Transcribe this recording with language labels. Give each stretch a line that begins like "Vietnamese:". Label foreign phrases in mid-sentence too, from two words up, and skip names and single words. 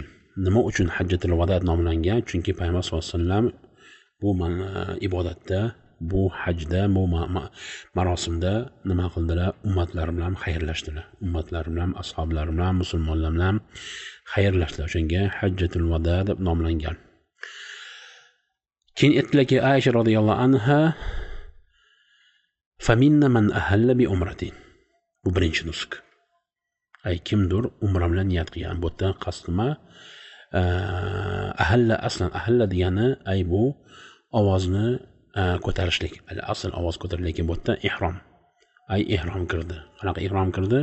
Uzbek: Nima uchun
Arabic: حجة الوداع
Uzbek: nomlangan? Chunki payg'ambar
Arabic: صلى الله عليه وسلم
Uzbek: bu ibodatda, bu hajda, bu marosimda nima qildilar? Ummatlar bilan xayrlashdilar. Ummatlar bilan, ashoblar bilan, musulmonlar bilan xayrlashdilar. O'shanga
Arabic: حجة الوداع
Uzbek: deb nomlangan. Keyin aytdiki Aisha
Arabic: رضي الله عنها فمنا من أهل بعمرة.
Uzbek: Bu birinchi nusq. Ay kimdir umra bilan niyat qilgan. Bu yerda qasdima ahalla degani ay bu ovozni ko'tarishlik. Asl ovoz ko'tarilgan bu yerda ihrom. Ay ihrom kirdi. Qanaqa ihrom kirdi?